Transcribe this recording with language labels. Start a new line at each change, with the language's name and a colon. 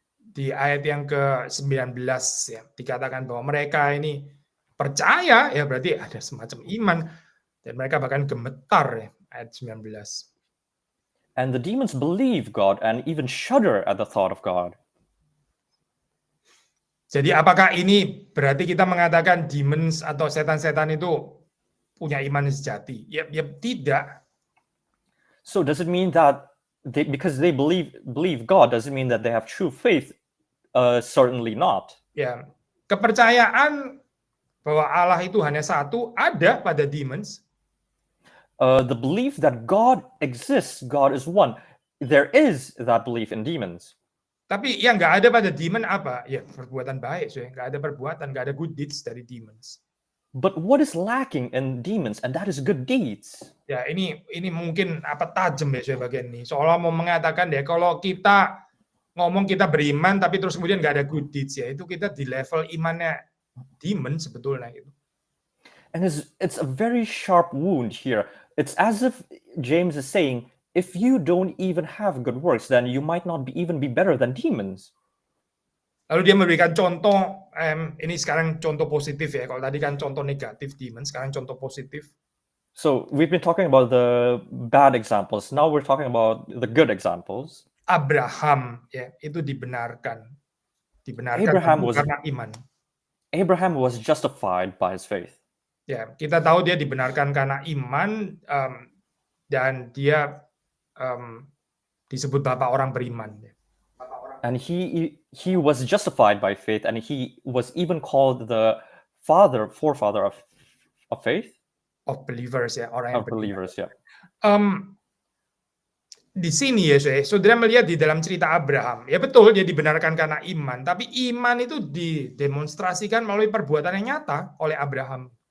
Indonesian: Di ayat yang ke-19 ya dikatakan bahwa mereka ini percaya ya berarti ada semacam iman. Dan mereka bahkan gemetar ya, ayat 19.
English: And the demons believe God and even shudder at the thought of God.
Indonesian: Jadi apakah ini berarti kita mengatakan demons atau setan-setan itu punya iman sejati? Ya tidak.
English: So does it mean that because they believe God, does it mean that they have true faith? Certainly not.
Indonesian: Ya, kepercayaan bahwa Allah itu hanya satu ada pada demons.
English: The belief that God exists, God is one. There is that belief in demons.
Indonesian: Tapi yang nggak ada pada demon apa? Ya perbuatan baik, so nggak ada perbuatan, nggak ada good deeds dari demons.
English: But what is lacking in demons, and that is good deeds?
Indonesian: Ya ini mungkin tajam ya bagian ini. Seolah mau mengatakan ya kalau kita ngomong kita beriman tapi terus kemudian nggak ada good deeds ya itu kita di level imannya demon sebetulnya gitu.
English: And it's a very sharp wound here. It's as if James is saying, if you don't even have good works, then you might not even be better than demons.
Indonesian: Lalu dia memberikan contoh, ini sekarang contoh positif ya. Kalau tadi kan contoh negatif demon, sekarang contoh positif.
English: So we've been talking about the bad examples. Now we're talking about the good examples.
Indonesian: Abraham ya itu dibenarkan
English: Abraham was
Indonesian: karena iman.
English: Abraham was justified by his faith.
Indonesian: Ya, kita tahu dia dibenarkan karena iman dan dia disebut bapak orang beriman.
English: And he was justified by faith, and he was even called the forefather of faith, Of believers
Indonesian: ya, orang yang
English: of believers. Yeah.
Indonesian: Di sini ya, saudara melihat di dalam cerita Abraham, ya betul dia dibenarkan karena iman, tapi iman itu didemonstrasikan melalui perbuatan yang nyata oleh Abraham.